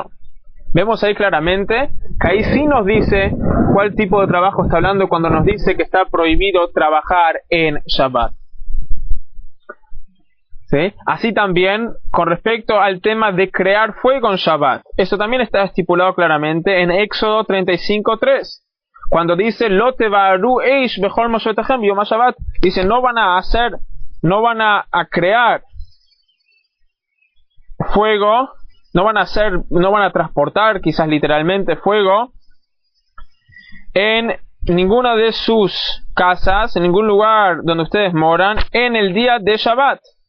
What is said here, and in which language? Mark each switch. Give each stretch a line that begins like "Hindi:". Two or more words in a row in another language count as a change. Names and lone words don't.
Spanish: Vemos ahí claramente que ahí sí nos dice cuál tipo de trabajo está hablando cuando nos dice que está prohibido trabajar en Shabbat. ¿Sí? Así también con respecto al tema de crear fuego en Shabbat. Eso también está estipulado claramente en Éxodo 35:3.
Hebrew: Cuando dice לא תבערו אש בכל משבתיכם יום שבת,
Spanish: dice no van a crear fuego, no van a transportar quizás literalmente fuego en ninguna de sus casas, en ningún lugar donde ustedes moran en el día de Shabbat.